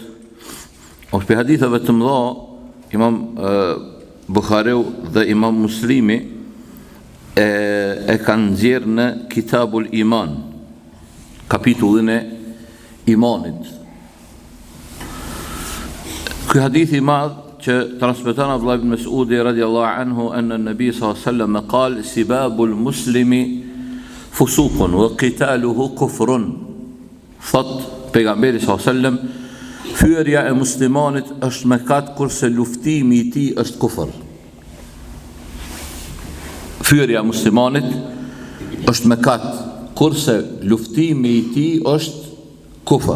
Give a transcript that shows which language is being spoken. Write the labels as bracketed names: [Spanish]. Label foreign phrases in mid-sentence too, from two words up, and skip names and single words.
[Albanian] Është për haditheve të mëdha, Imam Bukhariu dhe Imam Muslimi e kanë nxjerrë në [Arabic] كتاب الإيمان, [Albanian] kapitullin e imanit. Ky hadith i madh që transmeton Abdullah ibn Mas'udi [Arabic] رضي الله عنه أن النبي صلى الله عليه وسلم قال سباب المسلم فسوق وقتاله كفر. [Albanian] Thot pejgamberi [Arabic] صلى الله عليه وسلم, [Albanian] fyrja e muslimanit është mëkat kurse luftimi i tij është kufër. Fyrja e muslimanit është mëkat kurse luftimi i tij është kufër.